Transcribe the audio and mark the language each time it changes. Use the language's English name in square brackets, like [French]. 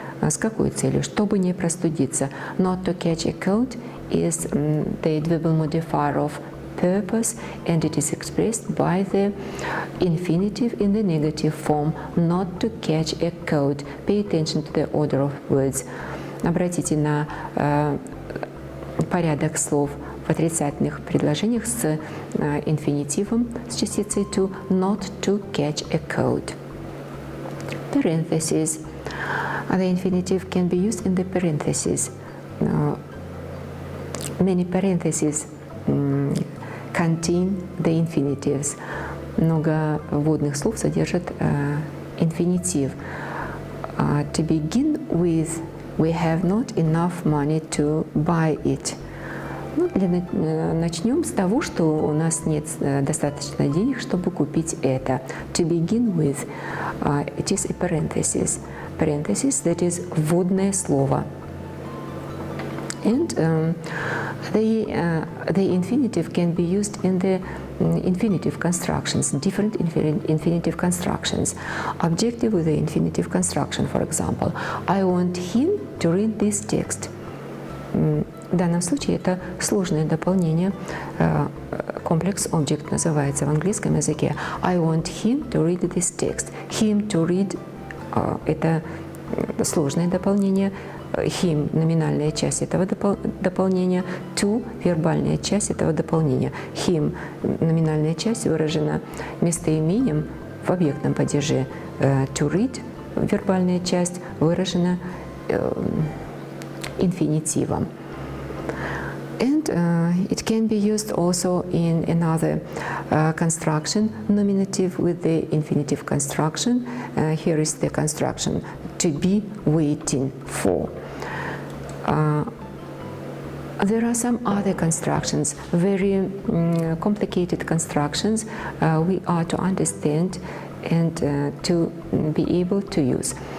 [Russian] С какой целью? Чтобы не простудиться. [English] Not to catch a cold is the adverbial modifier of purpose, and it is expressed by the infinitive in the negative form. Not to catch a cold. Pay attention to the order of words. [Russian] Обратите на порядок слов в отрицательных предложениях с инфинитивом, с частицей to, [English] not to catch a cold. Parentheses. The infinitive can be used in the parentheses. Many parentheses contain the infinitives. [Russian] Много вводных слов содержат инфинитив. [English] To begin with, we have not enough money to buy it. [Russian] Начнем с того, что у нас нет достаточно денег, чтобы купить это. [English] To begin with, it is a parenthesis. Parenthesis, that is [Russian] вводное слово. [English] And the infinitive can be used in the infinitive constructions, different infinitive constructions. Objective with the infinitive construction, for example. I want him to read this text. [Russian] В данном случае это сложное дополнение. Комплекс object называется в английском языке. [English] I want him to read this text. Him to read – [Russian] это сложное дополнение. Him – номинальная часть этого дополнения. To – вербальная часть этого дополнения. Him – номинальная часть выражена местоимением в объектном падеже. To read – вербальная часть выражена инфинитивом. [English] And it can be used also in another construction, nominative with the infinitive construction. Here is the construction, to be waiting for. There are some other constructions, very complicated constructions we are to understand and to be able to use.